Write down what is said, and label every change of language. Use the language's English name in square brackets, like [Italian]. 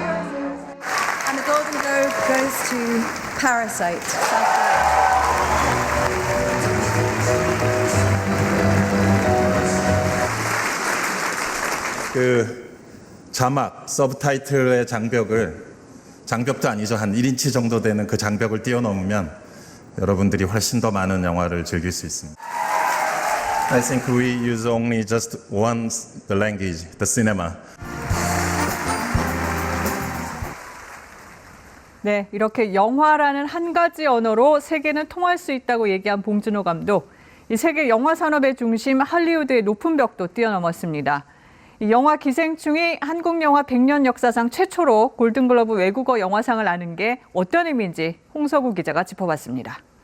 [English] And the Golden Globe goes to Parasite. [Korean] 자막, 서브타이틀의 장벽도 아니죠. 한 1인치 정도 되는 그 장벽을 뛰어넘으면 여러분들이 훨씬 더 많은 영화를 즐길 수 있습니다. [English] I think we use only just once the language, the cinema. [Korean] 네, 이렇게 영화라는 한 가지 언어로 세계는 통할 수 있다고 얘기한 봉준호 감독. 이 세계 영화 산업의 중심 할리우드의 높은 벽도 뛰어넘었습니다. 이 영화 기생충이 한국 영화 100년 역사상 최초로 골든글러브 외국어 영화상을 아는 게 어떤 의미인지 홍서구 기자가 짚어봤습니다.